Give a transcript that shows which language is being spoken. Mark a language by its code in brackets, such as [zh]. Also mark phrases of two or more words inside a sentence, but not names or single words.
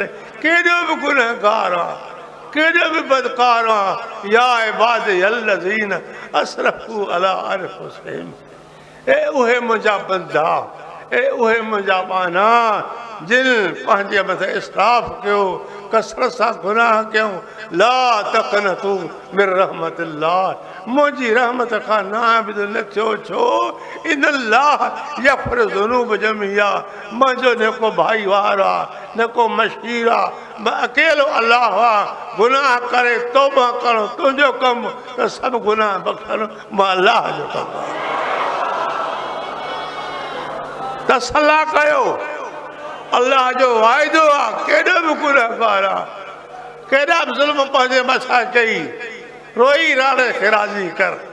[sd] केॾो बि गुनहगार आहे, केॾो बि बदकार आहे। [ar] يا عبادي الذين أسرفوا على أنفسهم. [sd] ए उहे मुंहिंजा बंदा, ए उहे मुंहिंजा बाना जिन पंहिंजे मथे इसराफ़ कयो, कसरत सां गुनाह कयूं। [ar] لا تقنطوا من رحمة الله. [sd] मुंहिंजी रहमत खां नाबिद न थियो। छो? [ar] إن الله يغفر الذنوب جميعا. [sd] मुंहिंजो न को भाई वार आहे, न को मशीर आहे, मां अकेलो अलाह आहे। गुनाह करे तौबा करणु तुंहिंजो कमु, त सभु गुनाह बख़्शणु मां अलाह जो कमु आहे। तसल्ला कयो अल्लाह जो वाइदो आहे केॾो बि गुनहगार आहे केॾा बि ज़ुल्म पंहिंजे मथां कई रोई राणे खे राज़ी कर